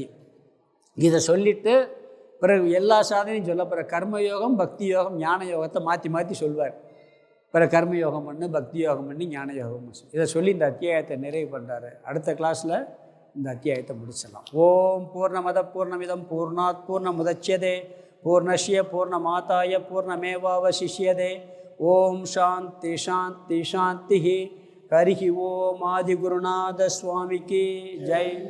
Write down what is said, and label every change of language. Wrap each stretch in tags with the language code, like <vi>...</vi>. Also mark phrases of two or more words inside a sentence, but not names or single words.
<ta>இதை சொல்லிவிட்டு பிறகு எல்லா சாதனையும் சொல்ல பிற கர்மயோகம், பக்தி யோகம், ஞான யோகத்தை மாற்றி மாற்றி சொல்வார். பிறகு கர்மயோகம் பண்ணு, பக்தி யோகம் பண்ணி, ஞான யோகம். இதை சொல்லி இந்த அத்தியாயத்தை நிறைவு பண்ணுறாரு. அடுத்த கிளாஸில் இந்த அத்தியாயத்தை முடிச்சிடலாம்.</ta> <sa>ॐ पूर्णमदः पूर्णमिदं पूर्णात् पूर्णमुदच्यते पूर्णस्य पूर्णमादाय पूर्णमेवावशिष्यते. ॐ शान्तिः शान्तिः शान्तिः. हरिः ॐ.</sa> <ta>ஆதிகுருநாத சுவாமிக்கு ஜெய்.</ta>